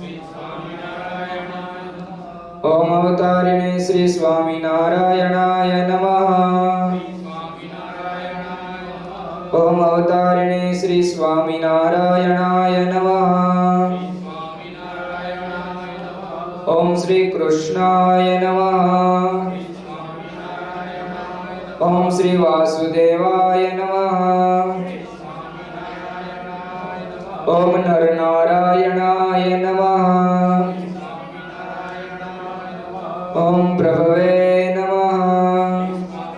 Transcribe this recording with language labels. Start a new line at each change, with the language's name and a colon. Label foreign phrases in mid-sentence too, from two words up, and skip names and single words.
Sanskrit: ઓમ અવતારિણે શ્રી સ્વામિનારાયણાય નમઃ. ઓમ અવતારિણે શ્રી સ્વામિનારાયણાય નમઃ. ओम श्री कृष्णाय नमः। ओम श्री वासुदेवाय नमः। ओम नर नारायणाय नमः। ओम प्रभवे नमः।